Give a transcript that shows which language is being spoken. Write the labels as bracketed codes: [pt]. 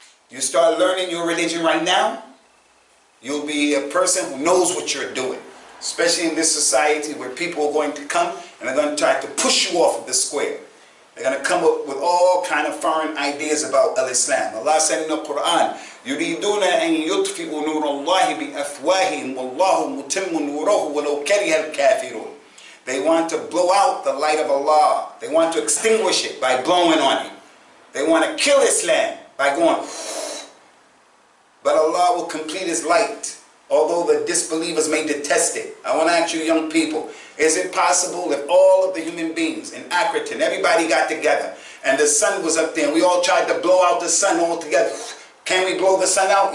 [en] You start learning your religion right now, you'll be a person who knows what you're doing. Especially in this society where people are going to come and they're going to try to push you off of the square. They're going to come up with all kind of foreign ideas about al-Islam. Allah said in the Quran, [ar] يُرِيدُونَ أَن يُطْفِئُوا نُورَ اللَّهِ بِأَفْوَاهِهِمْ وَاللَّهُ مُتِمُّ نُورَهُ وَلَوْ كَرِهَ الْكَافِرُونَ. [en] They want to blow out the light of Allah. They want to extinguish it by blowing on it. They want to kill Islam by going, but Allah will complete His light, although the disbelievers may detest it. I want to ask you young people, is it possible if all of the human beings in Accrington, everybody got together, and the sun was up there, and we all tried to blow out the sun all together, can we blow the sun out?